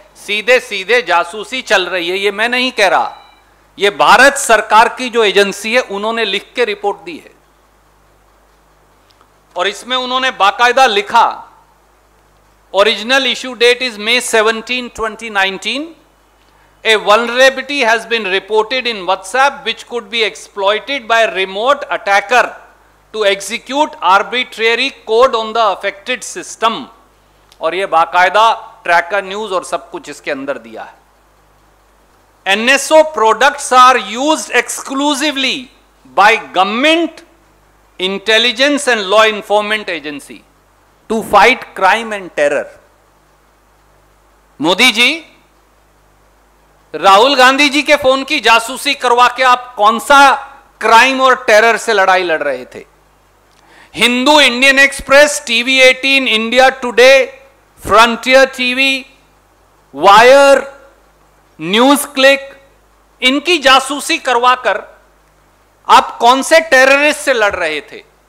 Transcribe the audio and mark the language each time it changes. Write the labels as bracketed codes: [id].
[hi] सीधे सीधे जासूसी चल रही है। ये मैं नहीं कह रहा, ये भारत सरकार की जो एजेंसी है उन्होंने लिख के रिपोर्ट दी है, और इसमें उन्होंने बाकायदा लिखा, [en] Original issue date is May 17, 2019. A vulnerability has been reported in WhatsApp which could be exploited by a remote attacker to execute arbitrary code on the affected system. [hi] और ये बाकायदा ट्रैकर न्यूज और सब कुछ इसके अंदर दिया है। [en] NSO products are used exclusively by government, intelligence and law enforcement agency to fight crime and terror. [hi] Modi ji, Rahul Gandhi ji के फोन की जासूसी करवा के आप कौन सा क्राइम और टेरर से लड़ाई लड़ रहे थे? Hindu, Indian express, TV 18, India today, frontier TV, wire, news click, इनकी जासूसी करवाकर आप कौन से टेररिस्ट से लड़ रहे थे?